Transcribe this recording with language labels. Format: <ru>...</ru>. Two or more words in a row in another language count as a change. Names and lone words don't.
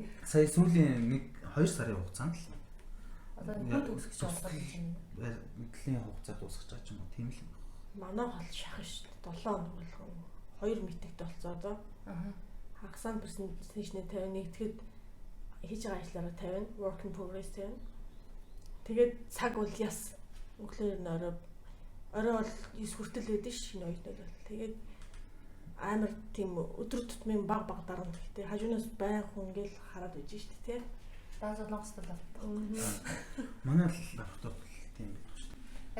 <mn>Сая сүүлийн 1-2 сарын хугацаанд л одоо хүн төгсгөж байгаа юм. мэдлийн хугацаа дуусгаж байгаа ч юм уу тийм л. Манай хол шахах шүү дээ. 7 хоног болгон 2 митэгт болцоо одоо. Хагасаа презентацийн тавина тэгэхэд хийж байгаа ажлаараа тавина,</mn> <en>work in progress тавина.</en> <mn>Тэгээд цаг бол яс өглөөр нь орой бол 9 хүртэл байдэн ш шинэ оюутнууд бол. Тэгээд амар тийм өдөр тутмын баг дарамт гэхдээ хажуунаас байн хүн ингээл хараад байж штэ тий. Даан солонгост л авдаг. Манай лаптоп тийм байдаг шүү дээ.</mn>